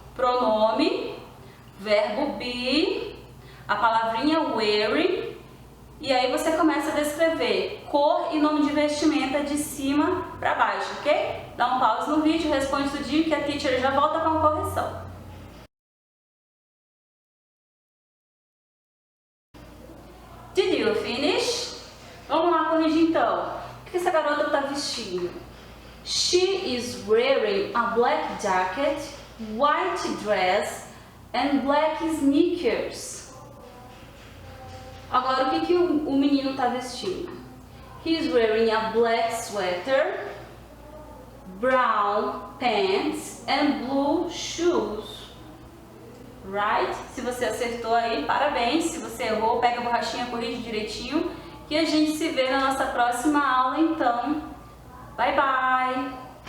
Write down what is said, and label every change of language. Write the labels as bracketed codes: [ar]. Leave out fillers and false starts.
[pt] Pronome, verbo be, a palavrinha wearing, e aí você começa a descrever cor e nome de vestimenta de cima para baixo, ok? Dá um pause no vídeo, responde tudinho que a teacher já volta com a correção. [en] Did you finish? [pt] Vamos lá corrigir então. O que essa garota está vestindo? [en] She is wearing a black jacket, white dress and black sneakers. [pt] Agora, o que o menino está vestindo? [en] He is wearing a black sweater, brown pants and blue shoes. Right? [pt] Se você acertou aí, parabéns. Se você errou, pega a borrachinha, corrige direitinho. E a gente se vê na nossa próxima aula, então. [en] Bye, bye!